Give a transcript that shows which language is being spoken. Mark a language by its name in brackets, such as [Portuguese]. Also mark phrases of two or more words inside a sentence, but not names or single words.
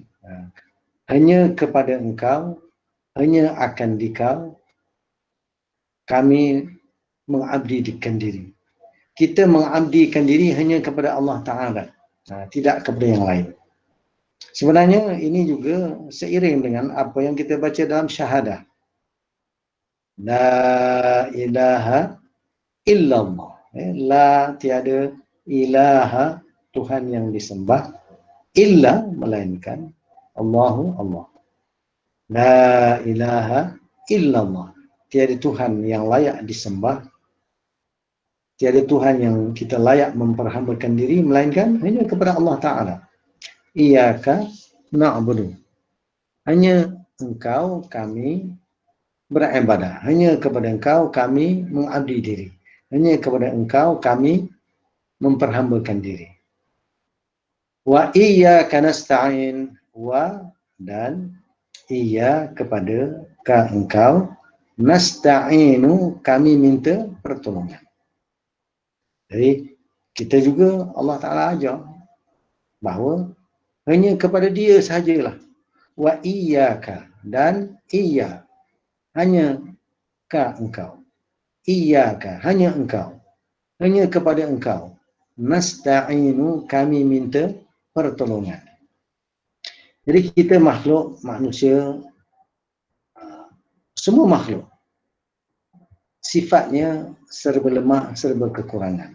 [Malay] Hanya kepada engkau, hanya akan dikau kami mengabdikan diri. Kita mengabdikan diri hanya kepada Allah Ta'ala, tidak kepada yang lain. Sebenarnya ini juga seiring dengan apa yang kita baca dalam syahadah. [Arabic] لا إله إلا الله. [Malay] La, tiada, ilaha, Tuhan yang disembah, illa, melainkan Allahu Allah. [Arabic] لا إله إلا الله. [Malay] Tiada Tuhan yang layak disembah, tiada Tuhan yang kita layak memperhambakan diri melainkan hanya kepada Allah Ta'ala. [Arabic] إياك نعبد. [Malay] Hanya Engkau kami beribadah. Hanya kepada Engkau kami mengabdi diri. Hanya kepada Engkau kami memperhambakan diri. [Arabic] وإياك نستعين. [Malay] Wa dan iya kepada Engkau nasta'inu kami minta pertolongan. Jadi kita juga Allah Ta'ala ajar bahawa hanya kepada Dia sahajalah. [Arabic] وإياك [Malay] dan iya hanya Engkau. Iyyaka hanya Engkau. Hanya kepada Engkau. Nasta'inu kami minta pertolongan. Jadi kita makhluk manusia, semua makhluk sifatnya serba lemah, serba kekurangan.